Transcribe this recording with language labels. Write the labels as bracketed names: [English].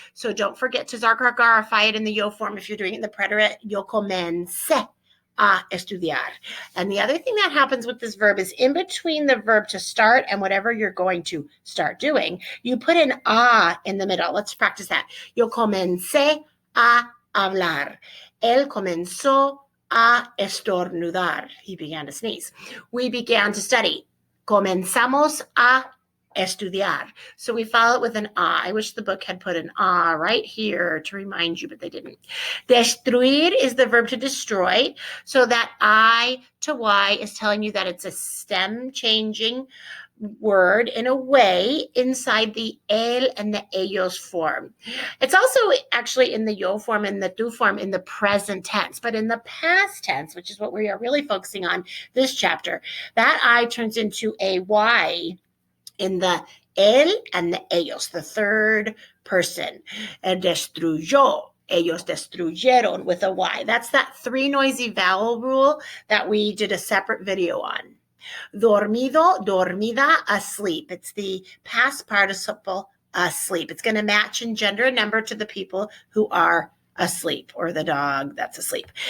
[English] So don't forget tezarcargar it in the yo form. If you're doing it in the preterite, [Spanish] yo comencé a estudiar. [English] And the other thing that happens with this verb is in between the verb to start and whatever you're going to start doing, you put an a in the middle. Let's practice that. [Spanish] Yo comencé a hablar. Él comenzó a estornudar. [English] He began to sneeze. We began to study. [Spanish] Comenzamos a estudiar. [English] So we follow it with an a. I wish the book had put an a right here to remind you, but they didn't. Destruir is the verb to destroy. So that I to y is telling you that it's a stem changing word in a way inside the el and the ellos form. It's also actually in the yo form and the tu form in the present tense, but in the past tense, which is what we are really focusing on this chapter, that I turns into a y in the él and the ellos, the third person. [Spanish] El destruyó, ellos destruyeron [English] with a y. That's that three noisy vowel rule that we did a separate video on. Dormido, dormida, asleep. It's the past participle asleep. It's going to match in gender and number to the people who are asleep, or the dog that's asleep.